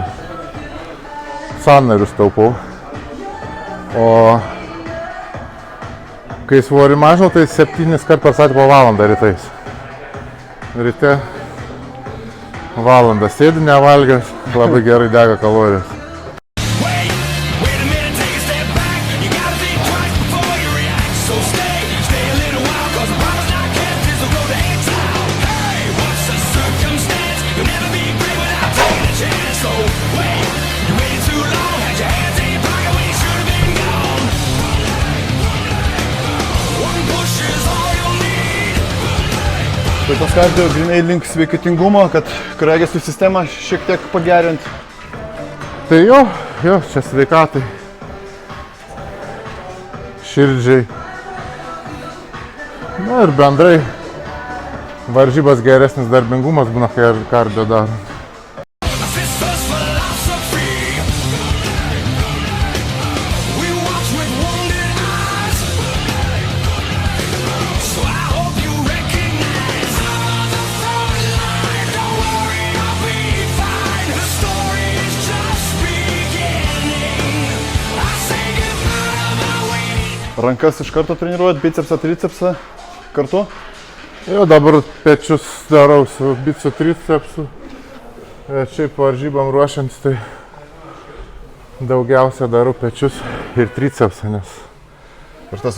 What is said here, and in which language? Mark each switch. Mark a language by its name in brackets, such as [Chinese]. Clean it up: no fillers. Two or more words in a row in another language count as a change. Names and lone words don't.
[Lithuanian] Sąnarius taupau. O kai svorį mažinau, tai 7 kartus per savaitę po valandą rytais. Ryte valandą sėdi nevalgęs, labai gerai dega kalorijos. [English] Wait a minute, take a step back. You gotta think twice before you react. So stay a little while, cause the problem's not kept, this will go to exile. Hey, what's the circumstance? You'll never be great without taking a chance. So wait, you waited too long, had your hands in your pocket when you should have been gone. One push is all you'll need. [Lithuanian] Tai tas kardio grinai link sveikatingumo, kad kraujagyslių sistemą šiek tiek pagerinti. Tai jo, čia sveikatai, širdžiai. Na ir bendrai varžybas geresnis darbingumas būna, kai kardio daro. [English] A sister's philosophy. We watch with wounded eyes. So I hope you recognize I'm on the front line. Don't worry, I'll be fine. The story is just beginning. I say goodbye to my waiting. [Lithuanian] Rankas iš karto treniruojat, bicepsą, tricepsą kartu? Jau dabar pečius darau su bicu tricepsu. Šiaip varžybam ruošiant, tai daugiausia darau pečius ir tricepsą, nes Ir tas